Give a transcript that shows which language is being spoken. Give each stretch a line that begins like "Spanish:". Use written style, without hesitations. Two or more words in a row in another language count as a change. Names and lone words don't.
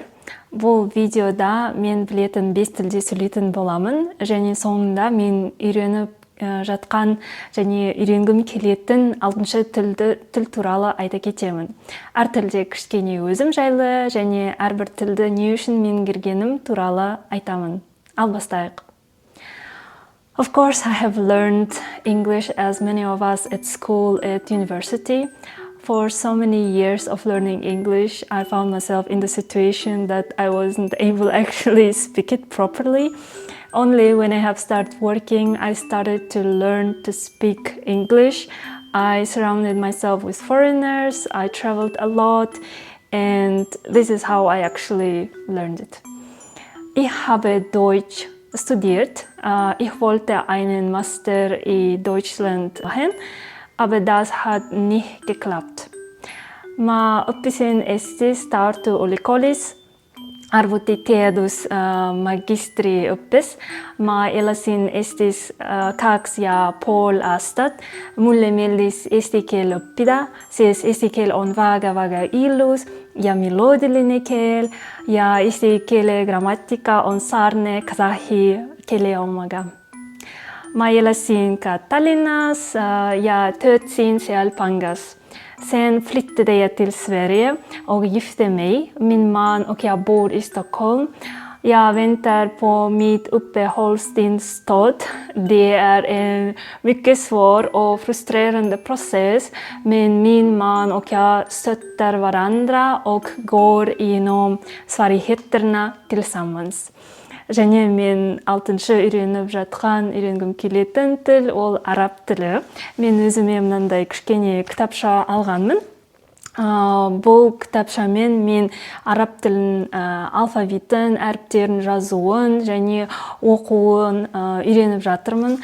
Kazakh: Бұл видеода мен білетін 5 тілде сөйлейтін боламын, және соңында мен үйреніп жатқан және үйренгім келетін 6-шы тіл туралы айта кетемін. Әр тілде кішкене өзім жайлы және әрбір тілді не үшін меңгергенім туралы айтамын. Ал бастайық.
English: Of course, I have learned English as many of us at school, at university. For so many years of learning English, I found myself in the situation that I wasn't able to actually speak it properly. Only when I have started working, I started to learn to speak English. I surrounded myself with foreigners, I traveled a lot, and this is how I actually learned it.
German: Ich habe Deutsch studiert. Ich wollte einen Master in Deutschland machen, aber das hat nicht geklappt.
Estonian: Ma õppisin Eestis Tartu Ülikoolis arvutiteadus magistriõppes. Ma elasin Eestis 2,5 aastat. Mulle meeldis eesti keel õppida, sest eesti keel on väga ilus ja meloodiline keel ja eesti keele grammatika on sarnane kasahhi keele omaga. Ma elasin ka Tallinnas ja töötasin seal pangas.
Swedish: Sen flyttade jag till Sverige och gifte mig. Min man och jag bor i Stockholm. Jag väntar på mitt uppehållstillstånd. Det är en mycket svår och frustrerande process, men min man och jag stöttar varandra och går igenom svårigheterna tillsammans.
Kazakh: Және мен 6-шы үйреніп жатқан, үйренгім келетін тіл ол араб тілі. Мен өзіме мынандай кішкене кітапша алғанмын. Бұл кітапшамен мен араб тілін алфавитін, әріптерін жазуын және оқуын үйреніп жатырмын.